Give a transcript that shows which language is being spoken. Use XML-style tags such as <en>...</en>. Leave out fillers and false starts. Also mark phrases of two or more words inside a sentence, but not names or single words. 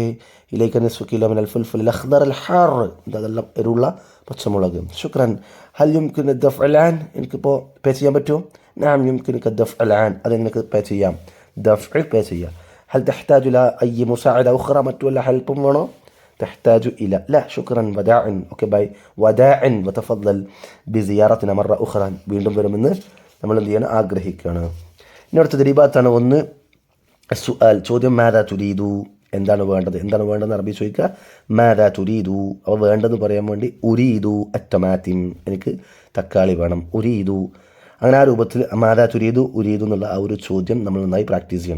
<ar>إليك نصف كيلو من الفلفل الأخضر الحار</ar> <ml>അതെല്ലാം എരിവുള്ള പച്ചമുളക്.</ml> <ar>ശുക്രൻ. هل يمكن الدفع الآن</ar> <ml>എനിക്കിപ്പോൾ പേ ചെയ്യാൻ പറ്റുമോ.</ml> <ar>نعم يمكنك الدفع الآن</ar> <ml>അത് നിനക്ക് പേ ചെയ്യാം. ദഫ്ഉ പേ ചെയ്യാം.</ml> <ar>هل تحتاج إلى أي مساعدة أخرى</ar> <ml>മറ്റു വല്ല ഹെൽപ്പും വേണോ.</ml> <ar>تحتاج إلى لا شكرا وداع</ar> <en>okay bye</en> <ar>وداع وتفضل بزيارتنا مرة أخرى</ar> <ml>വീണ്ടും വരുമെന്ന് നമ്മൾ എന്ത് ചെയ്യണം ആഗ്രഹിക്കുകയാണ്. ഇനി അടുത്ത തദ്രീബാത്താണ്. ഒന്ന് സുആൽ ചോദ്യം</ml> <ar>ماذا تريد</ar> <ml>എന്താണ് വേണ്ടതെന്ന് അറബി ചോദിക്കുക.</ml> <ar>ماذا تريد</ar> <ml>അപ്പോൾ വേണ്ടത് പറയാൻ വേണ്ടി</ml> <ar>أريد الطماطم</ar> <ml>എനിക്ക് തക്കാളി വേണം. ഉരീദു അങ്ങനെ ആ രൂപത്തിൽ</ml> <ar>ماذا تريد أريد</ar> <ml>എന്നുള്ള ആ ഒരു ചോദ്യം നമ്മൾ നന്നായി പ്രാക്ടീസ് ചെയ്യണം.</ml>